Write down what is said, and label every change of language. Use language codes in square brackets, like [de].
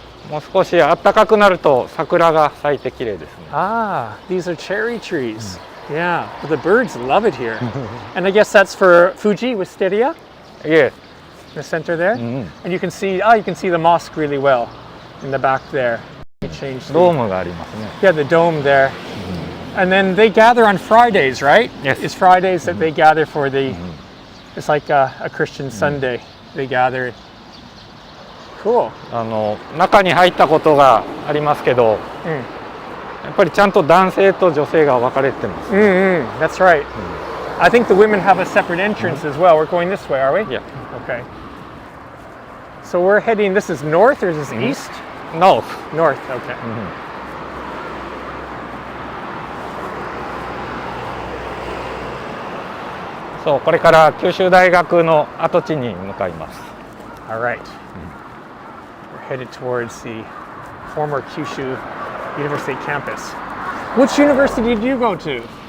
[ja] もう少し暖かくなると桜が咲いて綺麗ですね。 [en] Ah, these are cherry trees. Yeah, but the birds love it here. And I guess that's for Fuji Wisteria? Yes. The center there? And you can see the mosque really well in the back there. [ja] ドームがありますね。 [en] Yeah, the dome there. And then they gather on Fridays, right? Yes. It's Fridays that they gather for it's like a Christian Sunday. They gather. Cool. [ja] 中に入ったことがありますけど、やっぱりちゃんと男性と女性が分かれてます。 [en] That's right. I think the women have a separate entrance as well. We're going this way, are we? Yeah. Okay. So we're heading, this is north or is this east? North. North, okay. [ja] そう、これから九州大学の跡地に向かいます。 [en] All right. We're headed towards the former Kyushu University Campus. Which university did you go to?